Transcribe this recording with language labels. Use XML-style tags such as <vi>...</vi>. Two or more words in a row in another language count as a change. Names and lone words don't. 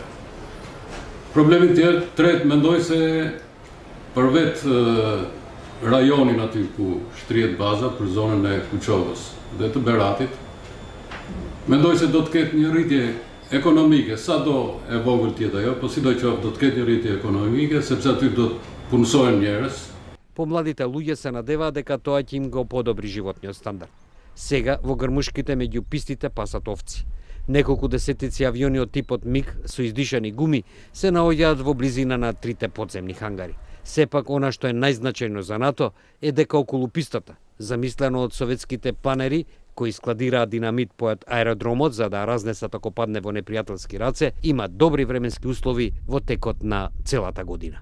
<sq>Problemi tretë mendoj se për vetë rajonin aty ku shtrihet baza për zonën e Kuçovës dhe të Beratit, mendoj se do të ketë një rritje ekonomike, sa do e vogël tjetë ajo, po sidoqoftë do të ketë një rritje ekonomike, sepse aty do të punësohen njerëz.</sq> <mk>Помладите луѓе се надеваат дека тоа ќе им го подобри животниот стандард. Сега во грмушките меѓу пистите пасат овци. Неколку десетици авиони од типот МиГ со издишани гуми се наоѓаат во близина на трите подземни хангари. Сепак она што е најзначајно за НАТО е дека околу пистата, замислено од советските планери кои складираат динамит поед аеродромот за да разнесат ако падне во непријателски раце, има добри временски услови во текот на целата година.</mk>